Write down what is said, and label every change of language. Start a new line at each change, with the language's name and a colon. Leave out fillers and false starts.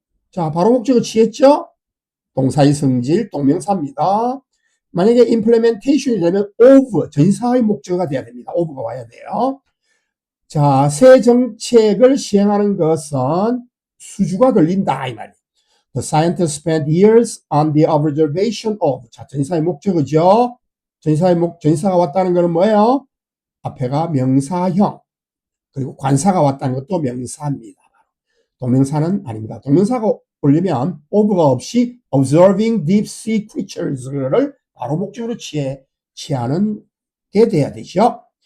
Korean: 자, 바로 목적을 취했죠? 동사의 성질, 동명사입니다. 만약에 implementation이 되면 of, 전사의 목적어가 돼야 됩니다. of가 와야 돼요. 자, 새 정책을 시행하는 것은 수주가 걸린다, 이 말이에요.
English: The scientists spent years on the observation of.
Korean: 자, 전사의 목적어죠. 전사가 왔다는 것은 뭐예요? 앞에가 명사형. 그리고 관사가 왔다는 것도 명사입니다. 동명사는 아닙니다. 동명사가 오려면 of가 없이
English: observing deep sea creatures
Korean: 를 바로 목적으로 취하는 게 돼야 되죠.